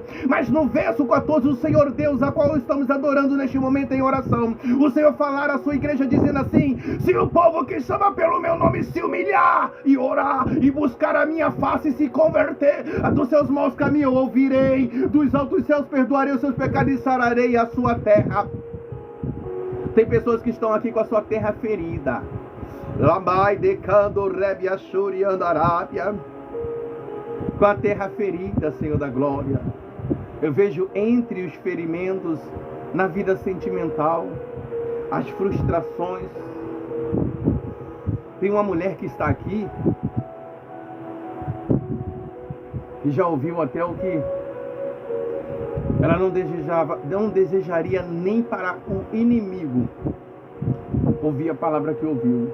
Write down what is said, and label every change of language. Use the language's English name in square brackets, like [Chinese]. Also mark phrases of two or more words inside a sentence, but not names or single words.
[Portuguese] Mas no verso 14, o Senhor Deus, a qual estamos adorando neste momento em oração, o Senhor falar à sua igreja dizendo assim: se o povo que chama pelo meu nome se humilhar e orar e buscar a minha face e se converter dos seus maus caminhos, eu ouvirei dos altos céus, perdoarei os seus pecados e sararei a sua terra. Tem pessoas que estão aqui com a sua terra ferida. Lambai decando rebi ashuri andarábia, com a terra ferida, Senhor da glória. Eu vejo entre os ferimentos na vida sentimental, as frustrações. Tem uma mulher que está aqui que já ouviu até o que ela não desejaria nem para um inimigo ouvir a palavra que ouviu.